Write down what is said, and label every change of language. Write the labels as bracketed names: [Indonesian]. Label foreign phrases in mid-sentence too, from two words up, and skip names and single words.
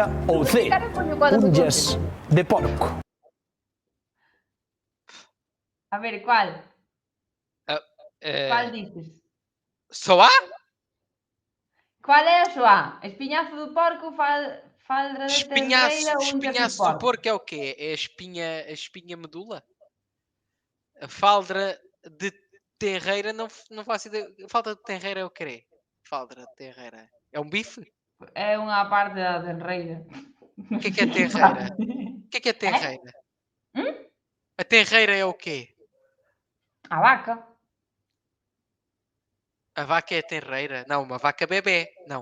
[Galician] Ou C, unllas de porco. [Spanish] A ver, cuál? Cuál dices? Soá? [Galician] Cuál é a súa? Espiñazo do porco, falda de tenreira ou unhas de [Portuguese] Espinhaço do [Galician] porco? [Portuguese] porco é o quê? É a espinha medula? A falda de tenreira não faço ideia. Falda de tenreira é o quê? Falda de tenreira. É um bife? [Galician] É unha parte da tenreira. [Portuguese] O que é tenreira? O que é tenreira? A tenreira é o quê? [Galician] A vaca. [Portuguese] A vaca é a tenreira? Não, uma vaca bebé. Não.